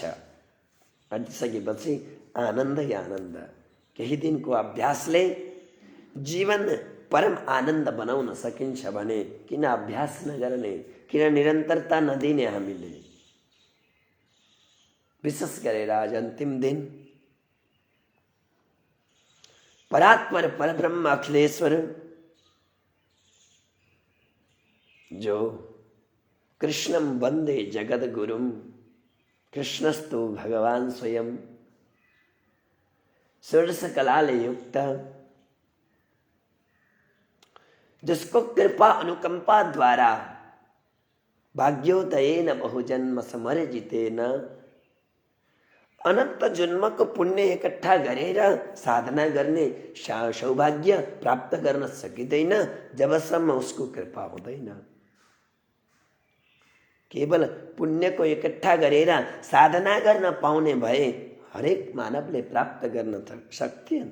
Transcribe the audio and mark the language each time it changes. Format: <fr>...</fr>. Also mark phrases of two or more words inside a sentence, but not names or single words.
<ne>हटिसकेपछि आनन्दै आनन्द। केही दिनको अभ्यासले जीवन परम आनन्द बनाउन सकिन्छ भने किन अभ्यास नगर्ने, किन निरन्तरता नदिने हामीले। विशेष गरेर आज अन्तिम दिन परात्पर परब्रह्म अखिलेश्वर जो</ne> <sa>कृष्णं वन्दे जगद्गुरुं, कृष्णस्तु भगवान स्वयं,</sa> <ne>षोडश कलाले युक्त,</ne> <hi>जिसको कृपा अनुकंपा द्वारा</hi> <sa>भाग्योदयेन बहुजन्म समर्जितेन</sa> <hi>अनंत जन्म को पुण्य</hi> <ne>इकट्ठा गरेर साधना गर्ने सौभाग्य प्राप्त गर्न सकिँदैन जबसम्म उसको कृपा हुँदैन। केवल पुण्य को इकट्ठा गरेर साधना गर्न पाउने भए हरेक मानवले प्राप्त गर्न सक्थेन।</ne>